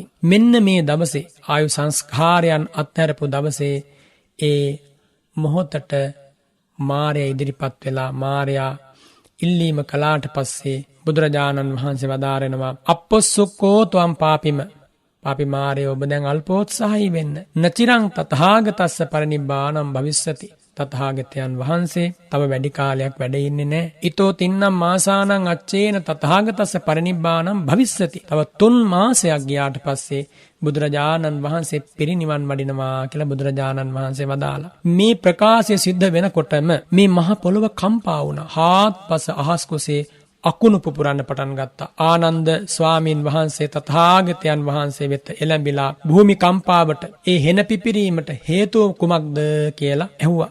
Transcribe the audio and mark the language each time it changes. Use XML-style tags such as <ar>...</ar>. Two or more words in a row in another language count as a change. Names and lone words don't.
<si>මෙන්න මේ දවසේ ආයු සංස්කාරයන් අත්හැරපු දවසේ ඒ මොහොතට මාරයා ඉදිරිපත් වෙලා මාරයා ඉල්ලීම කළාට පස්සේ බුදුරජාණන් වහන්සේ වදාරනවා,</si> <pi>අපොස්සුක්කෝ ත්වම් පාපිම.</pi> <si>පාපි මාරයෝ ඔබ දැන් අල්පෝත්සාහී වෙන්න.</si> <pi>නචිරං තථාගතස්ස පරිනිබ්බාණං භවිස්සති.</pi> <si>තථාගතයන් වහන්සේ තව වැඩි කාලයක් වැඩ ඉන්නේ නැහැ.</si> <pi>ඊතෝ තින්නම් මාසානං අච්චේන තථාගතස්ස පරිනිබ්බාණං භවිස්සති.</pi> <si>තව 3 මාසයක් ගියාට පස්සේ බුදුරජාණන් වහන්සේ පිරිනිවන් වඩිනවා කියලා බුදුරජාණන් වහන්සේ වදාලා. මේ ප්‍රකාශය සිද්ධ වෙනකොටම මේ මහ පොළොව කම්පා වුණා. හාත්පස අහස් කුසේ අකුණු පුපුරන්න පටන් ගත්තා. ආනන්ද ස්වාමීන් වහන්සේ තථාගතයන් වහන්සේ වෙත එළඹිලා භූමි කම්පාවට ඒ හෙන පිපිරීමට හේතුව කුමක්ද කියලා ඇහුවා.</si>